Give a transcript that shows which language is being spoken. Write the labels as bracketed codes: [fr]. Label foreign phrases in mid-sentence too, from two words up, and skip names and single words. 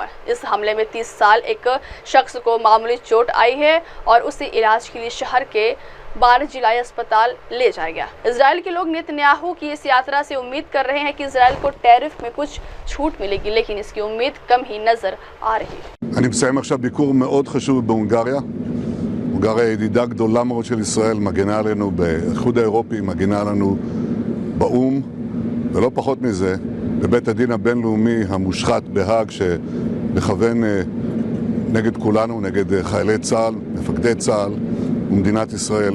[hi] इस हमले में 30 साल एक शख्स को मामूली चोट आई है और उसे इलाज के लिए शहर के बारजिलाई अस्पताल ले जाया गया। इजरायल के लोग नेतन्याहू की इस यात्रा से उम्मीद कर रहे हैं कि इजरायल को टैरिफ में कुछ छूट मिलेगी, लेकिन इसकी उम्मीद कम ही नजर आ रही है। [he] אני מסיים עכשיו ביקור מאוד חשוב בהונגריה. הונגריה היא ידידה גדולה מאוד של ישראל, מגנה עלינו באיחוד האירופי, מגנה עלינו באו"ם, ולא פחות מזה, בבית הדין הבינלאומי המושחת בהאג שמכוון נגד כולנו, נגד חיילי צה"ל, מפקדי צה"ל ומדינת ישראל.